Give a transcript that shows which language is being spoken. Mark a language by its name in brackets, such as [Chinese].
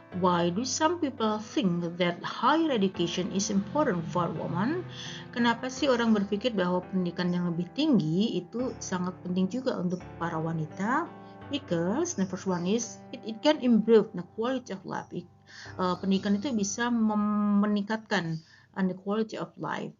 [English] Why do some people think that higher education is important for women? [Indonesian] Kenapa sih orang berpikir bahwa pendidikan yang lebih tinggi itu sangat penting juga untuk para wanita? [English] Because the first one is it can improve the quality of life. [Indonesian] Pendidikan itu bisa meningkatkan [English] the quality of life.